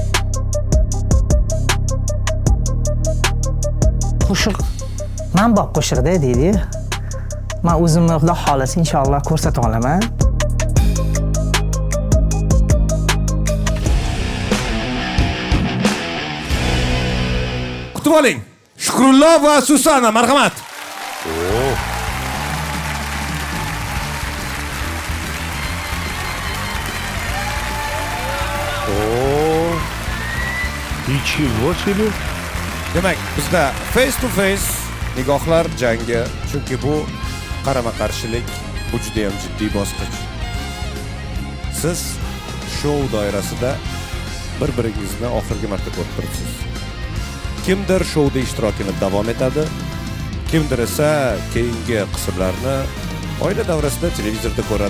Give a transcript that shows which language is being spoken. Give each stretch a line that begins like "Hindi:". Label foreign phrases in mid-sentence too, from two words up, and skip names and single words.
Uzbek: Qo'shiq men bop qo'shiqda deydi. Men o'zimni Xudo xolasa inshaalloh ko'rsata olaman. Kutib oling. Shukrullo va Susana, marhamat.
Russian: Nичего себе.
Uzbek: Demak, bizda
English: face to face
Uzbek: nigohlar jangi, chunki bu qarama-qarshilik, bu juda ham jiddiy bosqich. Siz shou doirasida bir-biringizni oxirgi marta ko'rib turibsiz. Kimdir shouda ishtirokini davom etadi, kimdir esa keyingi qismlarni oila davrasida televizorda ko'radi.